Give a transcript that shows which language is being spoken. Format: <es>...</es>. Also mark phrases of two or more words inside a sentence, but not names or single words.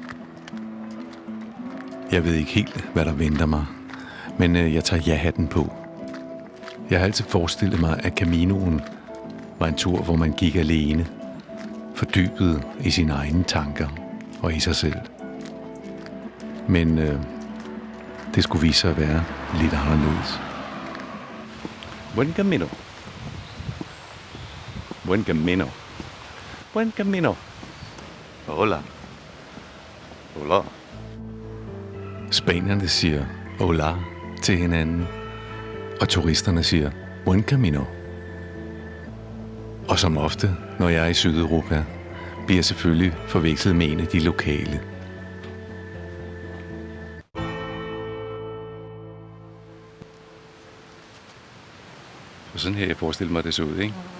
<da>Jeg ved ikke helt, hvad der venter mig, men jeg tager ja-hatten på. Jeg har altid forestillet mig, at Caminoen var en tur, hvor man gik alene, fordybet i sine egne tanker og i sig selv. Men det skulle vise sig at være lidt anderledes.</da> <es>Buen camino. Buen camino. Buen camino. Hola. Hola.</es> <da>Spanierne siger hola til hinanden, og turisterne siger</da> <es>buen camino.</es> <da>Og som ofte, når jeg er i Sydeuropa, bliver jeg selvfølgelig forvekslet med en af de lokale. Og sådan her, jeg forestiller mig, at det så ud, ikke?</da>